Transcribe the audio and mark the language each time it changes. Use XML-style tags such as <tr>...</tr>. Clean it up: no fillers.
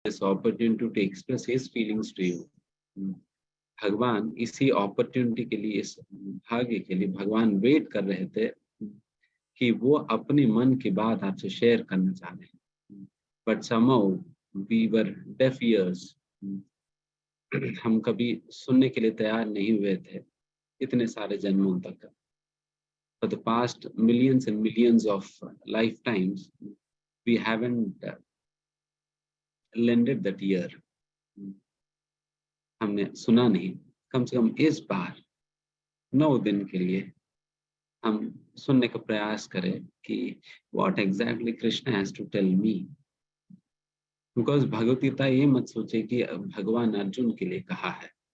<en>this opportunity to express his feelings to you.</en> <hi>भगवान इसी opportunity के लिए, इस भाग्य के लिए भगवान वेट कर रहे थे कि वो अपने मन की बात आपसे शेयर करना चाह रहे हैं, but</hi> <en>somehow we were deaf ears.</en> <hi>हम कभी सुनने के लिए तैयार नहीं हुए थे इतने सारे जन्मों तक.</hi> <en>For the past millions and millions of lifetimes, we haven't lended that ear.</en> <hi>हमने सुना नहीं. कम से कम इस बार 9 दिन के लिए हम सुनने का प्रयास करें कि</hi> <en>what exactly Krishna has to tell me.</en> <hi>Because Bhagavad Gita ये मत सोचे कि भगवान अर्जुन के लिए कहा है.</hi>